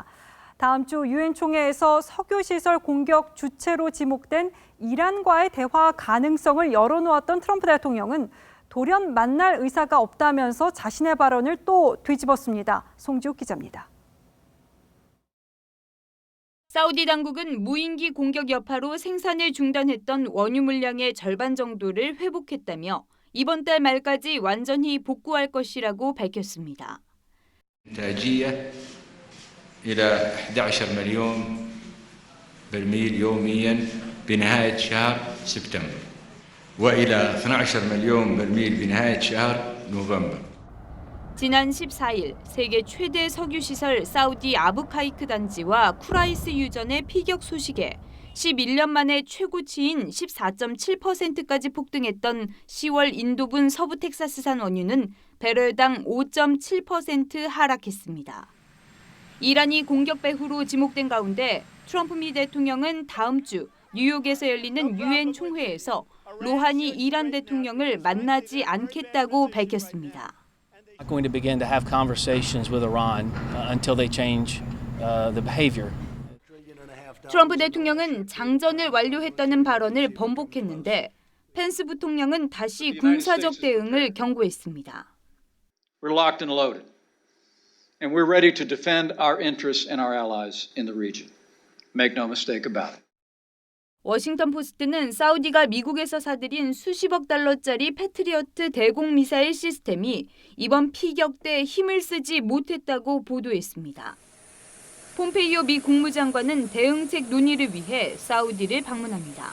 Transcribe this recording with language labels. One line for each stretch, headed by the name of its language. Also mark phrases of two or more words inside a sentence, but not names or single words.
Korean: 다음 주 유엔 총회에서 석유 시설 공격 주체로 지목된 이란과의 대화 가능성을 열어놓았던 트럼프 대통령은 돌연 만날 의사가 없다면서 자신의 발언을 또 뒤집었습니다. 송지욱 기자입니다. 사우디 당국은 무인기 공격 여파로 생산을 중단했던 원유 물량의 절반 정도를 회복했다며 이번 달 말까지 완전히 복구할 것이라고 밝혔습니다.
Arabic: إلى 11 مليون برميل يوميا بنهاية شهر سبتمبر وإلى 12 مليون برميل بنهاية شهر نوفمبر.
Korean: 지난 14일 세계 최대 석유 시설 사우디 아부카이크 단지와 쿠라이스 유전의 피격 소식에 11년 만에 최고치인 14.7%까지 폭등했던 10월 인도군 서부 텍사스산 원유는 배럴당 5.7% 하락했습니다. 이란이 공격 배후로 지목된 가운데 트럼프 미 대통령은 다음 주 뉴욕에서 열리는 유엔 총회에서 로하니 이란 대통령을 만나지 않겠다고 밝혔습니다.
English: Not going to begin to have conversations with Iran until they change the behavior.
Korean: 트럼프 대통령은 장전을 완료했다는 발언을 번복했는데 펜스 부통령은 다시 군사적 대응을 경고했습니다.
English: We're locked and loaded, and we're ready to defend our interests and our allies in the region. Make no mistake about it.
Korean: 워싱턴 포스트는 사우디가 미국에서 사들인 수십억 달러짜리 패트리어트 대공 미사일 시스템이 이번 피격 때 힘을 쓰지 못했다고 보도했습니다. 폼페이오 미 국무장관은 대응책 논의를 위해 사우디를 방문합니다.